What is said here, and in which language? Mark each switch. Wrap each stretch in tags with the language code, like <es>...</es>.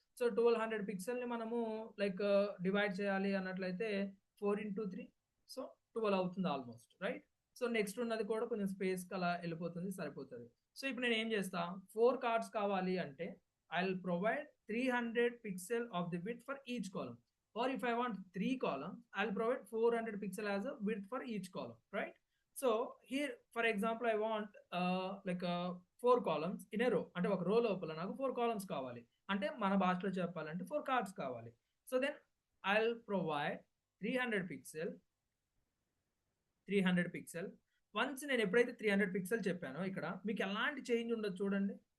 <te>So 1200 పిక్సెల్ని మనము like divide చేయాలి అన్నట్లయితే 4 into 3, సో 12 అవుతుంది ఆల్మోస్ట్, రైట్. సో నెక్స్ట్ ఉన్నది కూడా కొంచెం స్పేస్కి అలా వెళ్ళిపోతుంది, సరిపోతుంది. సో ఇప్పుడు నేను ఏం చేస్తా, 4 కార్డ్స్ కావాలి అంటే</te> <en>I will provide 300 pixel of the width for each column. Or if I want 3 columns, I'll provide 400 pixel as a width for each column, right? So here, for example, I want like 4 columns in a row.</en> <te>అంటే ఒక రో లోపల నాకు 4 columns కావాలి అంటే మన భాషలో చెప్పాలంటే 4 cards కావాలి.</te> <en>So then I'll provide 300 pixel.</en> <te>Once నేను ఎప్పుడైతే 300 పిక్సెల్ చెప్పానో ఇక్కడ మీకు ఎలాంటి చేంజ్ ఉండదు చూడండి.</te>